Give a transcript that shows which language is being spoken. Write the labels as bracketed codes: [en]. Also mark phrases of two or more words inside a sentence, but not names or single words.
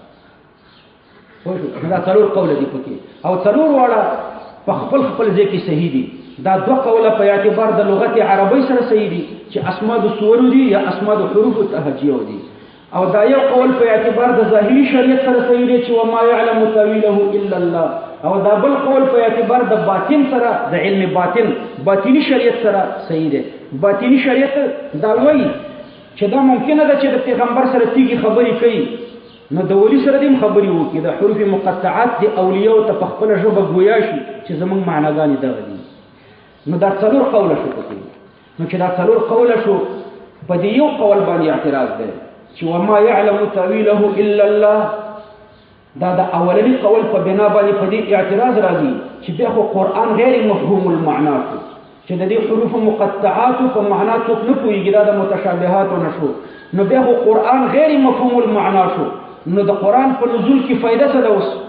[ps] دا څلور قوله دي پکې او څلور واړه په خپل ځای کې صحیح دي. دا دوه قوله په اعتبار د لغت عربی سره صحیح دي چې اسماء د صورو دي یا اسماء د حروف تهجیه دي. او دا یو قول په اعتبار د ظاهري شریعت سره صحیح دی چې [ar] وما يعلم تاويله الا الله. [ps] او دا بل قول په اعتبار د باطن سره د علم باطنی شریعت سره صحیح دی. باطنی شریعت دا وایي چې دا ممکنه ده چې د پیغمبر سره تیږي خبرې کوي، نو د ولی سره دې خبرې وکړي. د حروف مقطعات د اولیاء ته په خپله ژبه ګویا شي چې زموږ معناګانې دغه دي. نو دا څلور قوله شو پکې. نو چې دا څلور قوله شو په دې یو قول باندې اعتراض دی چې [ar] وما يعلم تاويله الا الله. [ps] دا د اولنی قول په بنا باندې په دې اعتراض راځي چې بیا خو قرآن [ar] غیر مفهوم المعنا [ps] شو، چې د دې حروف مقطعات په معنا څوک نه پوهېږي، دا د متشابهاتو نه شو. نو بیا خو قرآن [ar] غیر مفهوم المعنا [ps] شو، نو د قرآن په نزول کې فایده څه ده اوس؟